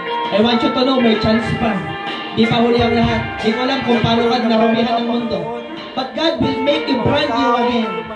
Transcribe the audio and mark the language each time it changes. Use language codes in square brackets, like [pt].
[en] I want you to know, [tl] may chance pa. Di pa huli ang lahat. Di ko alam kung paano ka narumihan ng mundo. [en] But God will make you brand new again.